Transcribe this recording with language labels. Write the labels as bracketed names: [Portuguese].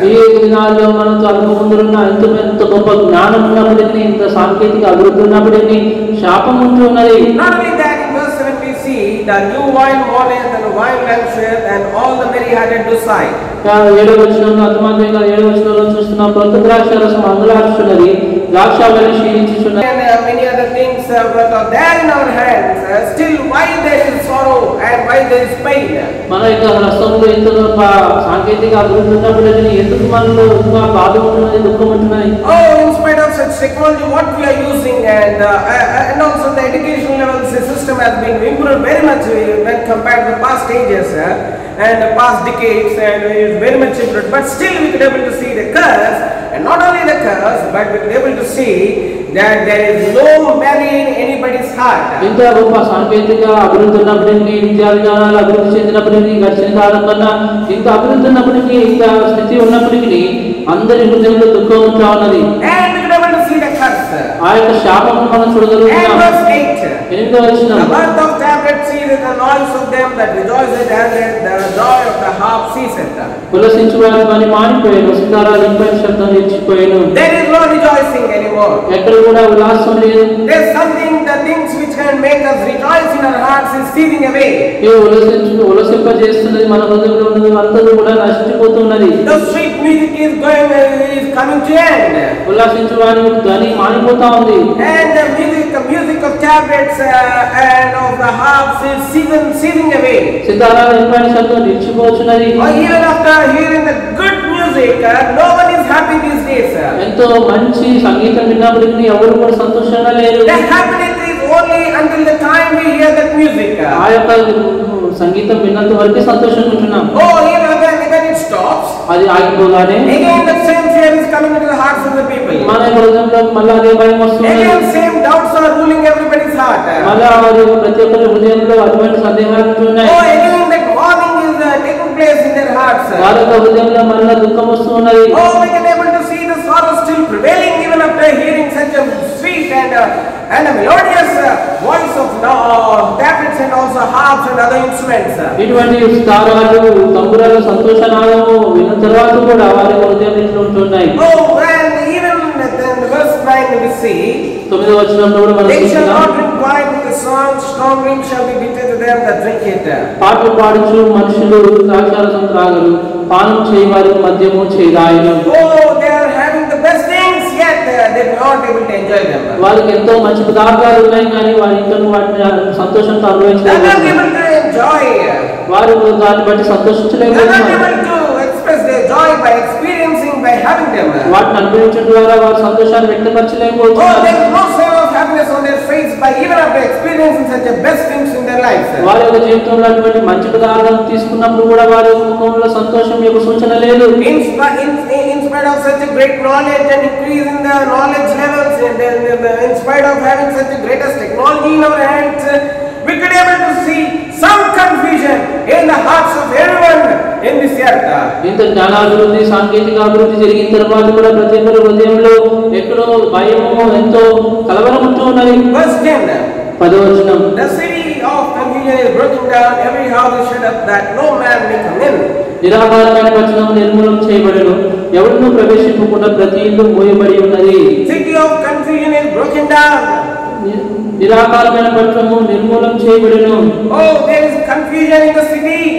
[Telugu] ఈ దినాల్లో మనం అనుభవంలో ఎంత గొప్ప జ్ఞానం ఉన్నప్పటికీ, ఇంత సాంకేతిక అభివృద్ధి ఉన్నప్పటికీ శాపం ఉంటున్నది. [English] Not only that, in verse 7 we see the new wine mourneth and wine lampshade and all the merry-hearted do sigh. [Telugu] 7వ వచనంలో అంతమాత్రంగా 7వ వచనంలో చూస్తున్నాం, కొత్త ద్రాక్షారసం అంగలార్చుచున్నది, ద్రాక్షావళి క్షీణించుచున్నది. [English] Many other things that are there in our hands. Still, why there is sorrow and why there is pain? [Telugu] మన యొక్క రసంలో ఇంత గొప్ప సాంకేతిక అభివృద్ధి ఉన్నప్పటికీ ఎందుకు మనలో ఇంకా బాధ ఉంటున్నది, దుఃఖం ఉంటున్నది? [English] Oh, in spite of such technology, what we are using and also the education levels, the system has been improved very much when compared to the past ages and the past decades, and it is very much improved. But still, we could able to see the curse And not only the curse, but we will be able to see that there is no malice in anybody's heart. [Telugu] ఇంత గొప్ప సాంకేతిక అభివృద్ధి ఉన్నప్పటికీ, విద్యా విధానాలు అభివృద్ధి చెందినప్పటికీ, గడిచిన కాలం కన్నా ఇంత అభివృద్ధి ఉన్నప్పటికీ, ఇంత స్థితి ఉన్నప్పటికీ అందరి హృదయంలో దుఃఖం ఉంటా ఉన్నది. [English] And we will be able to see the curse. [Telugu] ఆ యొక్క శాపమును మనం చూడగలుగుతాం. [English] And verse 8. [Telugu] 8వ వచనం. [English] The birth of tabrets ceaseth, the noise of them that rejoiceth, and the joy of the harp ceaseth. [Telugu] ఉల్లసించు వారి పని మానిపోయాను, సితారాలు ఇంపైన శబ్దం నిలిచిపోయాను. [English] There is no rejoicing anymore. [Telugu] ఎక్కడ కూడా ఉల్లాసం లేదు. [English] There is something, the things which can make us rejoice in our hearts is ceasing away. [Telugu] ఈ ఉల్లసింపజేస్తున్నది మన హృదయంలో ఉన్నది అంతా కూడా నశించిపోతున్నది. [English] The sweet music is coming to end. [Telugu] ఉల్లాసించు వారి ధ్వని మానిపోతా ఉంది. [English] And the music of tabrets and of the harps is ceasing away. [Telugu] సితారాలు ఇంపైన శబ్దం నిలిచిపోతున్నది. [English] Even after hearing the good music, no one is happy these days. [Telugu] ఎంతో మంచి సంగీతం విన్నప్పటికీ ఎవరు కూడా సంతోషంగా లేరు. [English] The happiness is only until the time we hear that music. [Telugu] ఆ యొక్క సంగీతం విన్నంత వరకే సంతోషంగా ఉంటున్నాం. [English] Oh, when it stops, [Telugu] అది ఆగిపోగానే [English] again the same fear is coming into the hearts of the people. [Telugu] మన హృదయంలో మళ్ళీ అదే భయం వస్తుంది. [English] Again same doubts are ruling everybody's heart. [Telugu] మళ్ళీ ప్రతి ఒక్కరి హృదయంలో అటువంటి సందేహాలు ఉంటున్నాయి. [English] Oh, again that mourning is taking place in their hearts. [Telugu] వారి యొక్క హృదయంలో మళ్ళీ దుఃఖం వస్తున్నది. [English] Oh, we can able to see the sorrow still prevailing even after hearing such a sweet and a melodious voice of tabrets and also harps and other instruments. [Telugu] ఇటువంటి స్థానాలు, తంబురాలు, సంతోషనాదము విన్న తర్వాత కూడా వారి హృదయంలో ఉంటున్నాయి. [English] Oh, and even in verse 9 we see, [Telugu] 9వ వచనంలో కూడా మనం [English] they shall [Telugu] చూస్తున్నాం. [English] not drink wine with the song, strong drink shall be bitter to them that drink it. [Telugu] పాటలు పాడుచు మనుషులు ద్రాక్షారసం త్రాగరు, పానం చేయవారు మద్యము చేదాయను. [English] Oh, they are having the best things, yet they are not able to enjoy them. [Telugu] వారికి ఎంతో మంచి పదార్థాలు ఉన్నాయి కానీ వారి ఇంట్లో వాటిని సంతోషంతో [English] They are not [Telugu] అనుభవించలేరు. [English] able to enjoy. [Telugu] వారు దాన్ని బట్టి [English] They are not [Telugu] సంతోషించలేకపోతున్నారు. [English] able to express their joy by experiencing, by having them. [Telugu] వాటిని అనుభవించడం ద్వారా వారి సంతోషాన్ని [English] Oh, [Telugu] వ్యక్తపరచలేకపోతున్నారు. [English] there is no sign of happiness on their face by even after experiencing such a best things in their lives. [Telugu] వారి యొక్క జీవితంలో అటువంటి మంచి పదార్థాలు తీసుకున్నప్పుడు కూడా వారి యొక్క ముఖంలో సంతోషం యొక్క సూచన లేదు. [English] In spite of such a great knowledge and increase in the knowledge levels, and in spite of having such a greatest technology in our hands, we could able to see some confusion in the hearts of everyone in this earth. [Telugu] ఇంత జ్ఞానాభివృద్ధి, సాంకేతిక అభివృద్ధి జరిగిన తర్వాత కూడా ప్రతి ఒక్కరి హృదయంలో ఎక్కడో భయము, ఎంతో కలవరం ఉంటూ ఉన్నది. [English] Verse 10. [Telugu] 10వ వచనం. [English] The city of confusion is broken down, every house is shut up, that no man may come in. [Telugu] నిరాకారమైన వచనం నిర్మూలం చేయబడెను, ఎవరినూ ప్రవేశింపకుండా ప్రతి ఇల్లు మూయబడి ఉన్నది. [English] City of confusion is broken down. [Telugu] నిరాకారమైన పట్టణము నిర్మూలం చేయబడెను. [English] Oh, there is confusion in the city.